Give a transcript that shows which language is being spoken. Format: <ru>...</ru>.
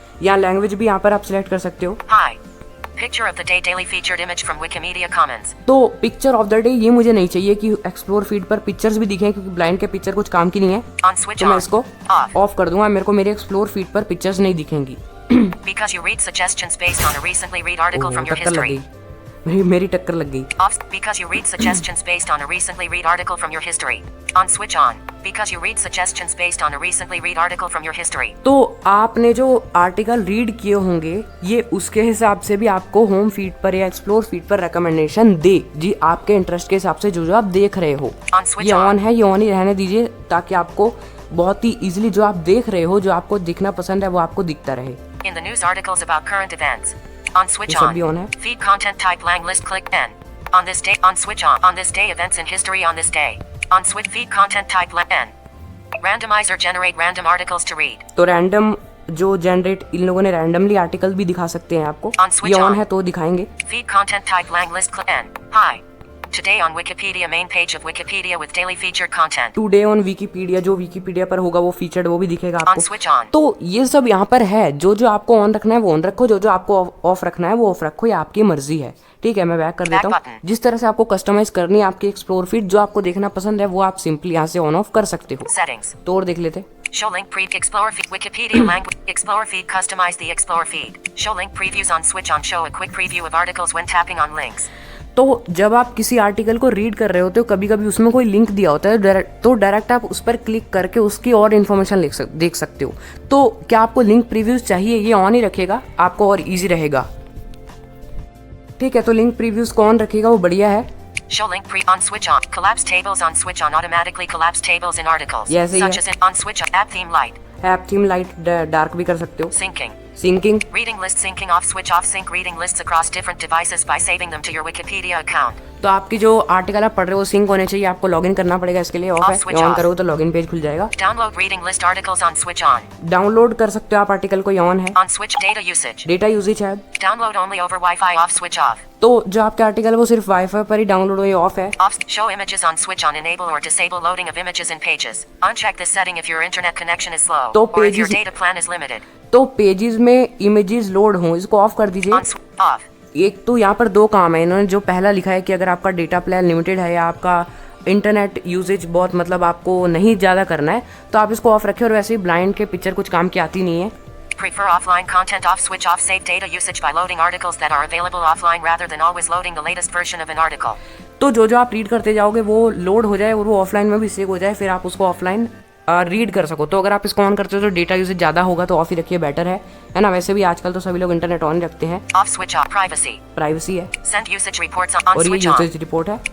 <hi>या लैंग्वेज भी यहाँ पर आप सिलेक्ट कर सकते हो।</hi> <en>Hi picture of the day daily featured image from Wikimedia Commons.</en> <hi>तो पिक्चर ऑफ द डे ये मुझे नहीं चाहिए कि एक्सप्लोर फीड पर पिक्चर्स भी दिखें, क्योंकि ब्लाइंड के पिक्चर कुछ काम की नहीं है। तो मैं इसको ऑफ कर दूंगा, मेरे को मेरे एक्सप्लोर फीड पर पिक्चर्स नहीं दिखेंगी।</hi> <en>Because you read suggestions based on a recently read article from your history.</en> <hi>मेरी टक्कर लग गई।</hi> <en>Because you read suggestions based on a recently read article from your history. On switch on. Because you read suggestions based on a recently read article from your history.</en> <hi>तो आपने जो article read किए होंगे ये उसके हिसाब से भी आपको होम फीड पर या एक्सप्लोर फीड पर रिकमेंडेशन दे जी, आपके इंटरेस्ट के हिसाब से जो जो आप देख रहे हो। ये ऑन है, ये ऑन ही रहने दीजिए ताकि आपको बहुत ही इजीली जो आप देख रहे हो, जो आपको दिखना पसंद है वो आपको दिखता रहे।</hi> <en>In the news articles about current events. On switch on. Feed content type lang list, click N. On this day, on switch on. On this day, events in history on this day. On switch, feed content type lang N. Randomize or generate random articles to read.</en> <hi>तो random जो generate इन लोगों ने randomly article भी दिखा सकते हैं आपको। ये ऑन है तो दिखाएंगे।</hi> <en>Feed content type lang list, click N. Hi. Today on Wikipedia main page of Wikipedia with daily featured content. Today</en> <hi>on Wikipedia, जो Wikipedia पर होगा वो featured वो भी दिखेगा आपको।</hi> <en>On switch on.</en> <hi>तो ये सब यहाँ पर है, जो जो आपको ऑन रखना है वो ऑन रखो, जो जो आपको ऑफ रखना है वो ऑफ रखो, ये आपकी मर्जी है। ठीक है, मैं बैक कर देता हूँ। जिस तरह से आपको कस्टमाइज करनी है आपकी एक्सप्लोर फीड, जो आपको देखना पसंद है वो आप सिंपली यहाँ से ऑन ऑफ कर सकते हो।</hi> <en>Settings.</en> <hi>तो और देख लेते।</hi> <en>Show link preview Explorer feed Wikipedia language Explorer feed customize the Explorer feed. Show link previews on switch on. Show a quick preview of articles when tapping on links.</en> <hi>तो जब आप किसी आर्टिकल को read कर रहे होते हो कभी कभी उसमें कोई लिंक दिया होता है, तो डायरेक्ट आप उस पर क्लिक करके उसकी और इन्फॉर्मेशन देख सकते हो। तो क्या आपको लिंक प्रीव्यूज चाहिए? ये ऑन ही रखेगा, आपको और इजी रहेगा। ठीक है, तो लिंक प्रीव्यूज को ऑन रखेगा, वो बढ़िया है।</hi> <en>Show link on switch on. Collapse tables on switch on. Automatically collapse tables in articles. Such as on switch on. App theme light. App theme light</en> <hi>dark भी कर सकते हो।</hi> <en>Syncing. Reading list syncing off switch off sync reading lists across different devices by saving them to your Wikipedia account.</en> <hi>तो आपकी जो article आप पढ़ रहे हो सिंक होने चाहिए, आपको लॉगिन करना पड़ेगा इसके लिए। ऑफ है, ऑन करो तो लॉगिन पेज खुल जाएगा।</hi> <en>Download reading list articles on switch on.</en> <hi>Download कर सकते हो आप आर्टिकल को, ऑन है।</hi> <en>On switch data usage.</en> <hi>Data usage है।</hi> <en>Download only over Wi-Fi off switch off.</en> <hi>तो जो आपके आर्टिकल वो सिर्फ वाईफाई पर ही डाउनलोड हो, ये ऑफ है।</hi> <en>Show images on switch on. Enable or disable loading of images in pages. Uncheck this setting if your internet connection is slow or if your data plan is limited.</en> <hi>तो pages में images load हों, इसको of कर दीजिए।</hi> <en>Off.</en> <hi>एक तो यहाँ पर दो काम है इन्होंने, जो पहला लिखा है कि अगर आपका डेटा प्लान लिमिटेड है या आपका इंटरनेट यूजेज बहुत मतलब आपको नहीं ज़्यादा करना है तो आप इसको ऑफ रखें। और वैसे ही ब्लाइंड के पिक्चर कुछ काम की आती नहीं है।</hi> <en>Prefer offline content off switch off. Save data usage by loading articles that are available offline rather than always loading the latest version of an article.</en> <hi>तो जो जो आप रीड करते जाओगे वो लोड हो जाए और वो ऑफलाइन में भी सेव हो जाए, फिर आप उसको ऑफलाइन रीड कर सको। तो अगर आप इसको ऑन करते हो तो डेटा यूसेज ज़्यादा होगा, तो ऑफ ही रखिए, बेटर है ना। वैसे भी आजकल तो सभी लोग इंटरनेट ऑन रखते हैं।</hi> <en>Off switch off privacy.</en> <hi>Privacy है</hi> <en>Send usage reports on</en> <hi>और ये</hi> <en>switch on.</en> <hi>यूसेज रिपोर्ट है</hi>